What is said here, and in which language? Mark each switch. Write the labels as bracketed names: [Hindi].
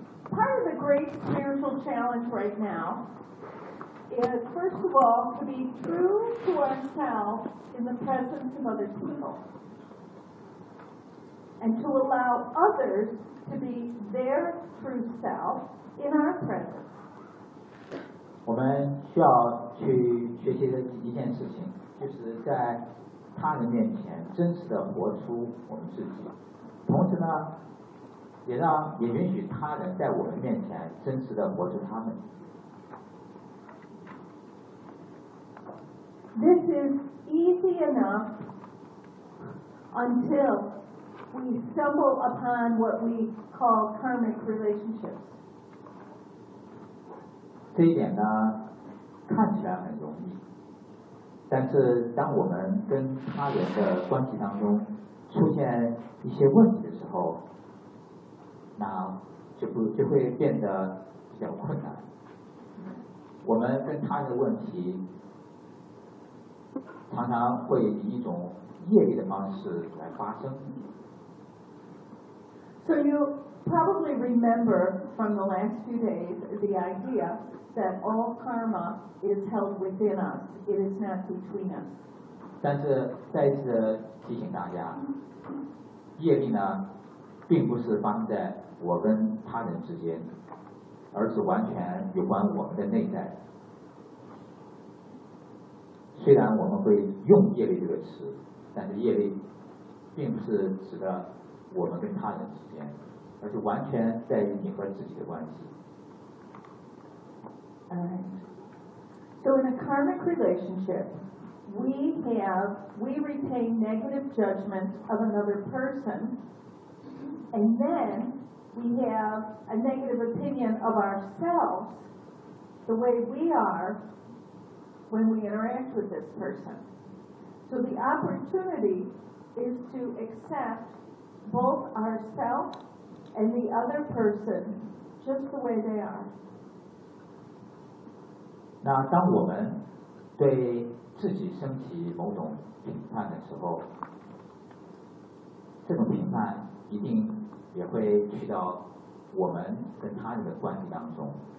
[English] Part of the great spiritual challenge right now is, first of all, to be true to ourselves in the presence of other people. And to allow others to be their true self in our presence. [Chinese] 我们需要去学习的一件事情，就是在他人面前真实地活出我们自己。同时呢，也允许他人在我们面前真实地活出他们。 [English] This is easy enough until we stumble upon what we call karmic relationships. [Chinese] 这一点呢，看起来很容易，但是当我们跟他人的关系当中出现一些问题的时候，那就会变得比较困难。我们跟他人的问题常常会以一种业力的方式来发生。 [English] So you probably remember from the last few days the idea that all karma is held within us, it is not between us. [Chinese] 但是再次提醒大家，业力呢并不是发生在我跟他人之间，而是完全有关我们的内在。虽然我们会用业力这个词，但是业力并不是指的我们跟他人之间，而是完全在于你和自己的关系。 [English] Alright. So in a karmic relationship, we retain negative judgment of another person. And then we have a negative opinion of ourselves, the way we are when we interact with this person. So the opportunity is to accept both ourselves and the other person just the way they are. [Chinese] 那当我们对自己升起某种评判的时候，这种评判一定也会去到我们跟他人的关系当中。